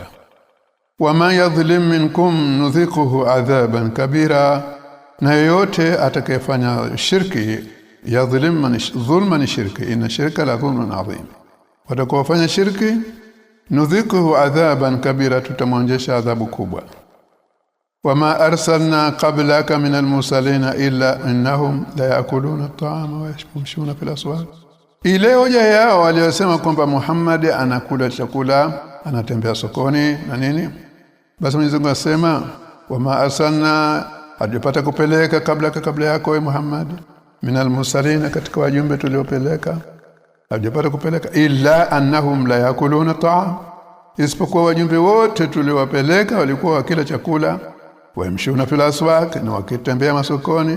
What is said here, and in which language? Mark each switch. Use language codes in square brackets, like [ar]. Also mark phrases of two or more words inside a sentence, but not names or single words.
[ar] ومن يظلم منكم نذقه عذابا كبيرا, [sw] na yoyote atakayefanya shirki, [ar] يظلم ظلما shirki إن الشرك لظلم عظيم, [sw] watakofanya shirki [ar] نذقه عذابا كبيرا, [sw] tutamwonjesha adhabu kubwa. [ar] وما أرسلنا قبلك من المرسلين إلا إنهم ليأكلون الطعام ويمشون في الأسواق. [sw] Ile hoja yao waliosema kwamba Muhammad anakula chakula, anatembea sokoni na nini, basi Mwenyezi Mungu asema, [ar] وما أرسلنا, [sw] hajapata kupeleka kabla yako we Muhammad, [ar] من المرسلين, [sw] katika wajumbe tuliopeleka, hajapata kupeleka [ar] إلا أنهم ليأكلون الطعام, [sw] isipokuwa wajumbe wote tuliowapeleka walikuwa wakila chakula, [ar] ويمشون في الأسواق, [sw] na wakitembea masokoni.